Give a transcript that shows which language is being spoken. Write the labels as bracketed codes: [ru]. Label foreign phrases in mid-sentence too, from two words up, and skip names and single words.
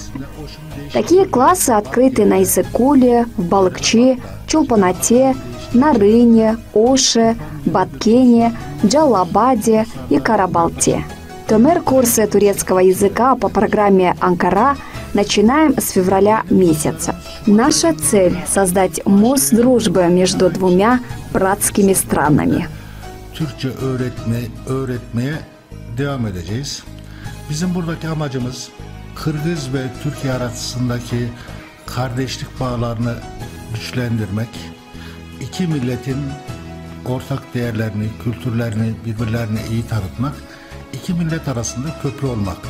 [ru] Такие классы открыты на Иссык-Куле, в Балыкчи, Чолпанате, Нарыне, Оше, Баткене, Джалабаде и Карабалте. Tömer курсы турецкого языка по программе «Анкара» начинаем с февраля месяца. Наша цель – создать мост дружбы между двумя братскими странами. [tr] Türkçe öğretmeye devam edeceğiz. Bizim buradaki amacımız Kırgız ve Türkiye arasındaki kardeşlik bağlarını güçlendirmek, iki milletin ortak değerlerini, kültürlerini birbirlerine iyi tanıtmak, iki millet arasında köprü olmak.